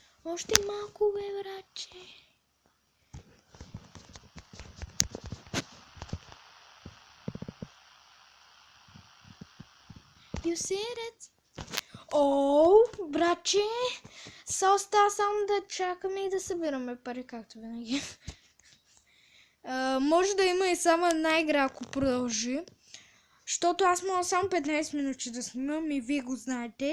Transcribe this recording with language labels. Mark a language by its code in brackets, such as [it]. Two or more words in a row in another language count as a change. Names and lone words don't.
[bg] Още малко, бе, братче. [en] You see it? [bg] О, братче, са остава само да чакаме и да събираме пари, както винаги. Може да има и само една игра, ако продължи. Защото аз мога само 15 минути да снимам и вие го знаете.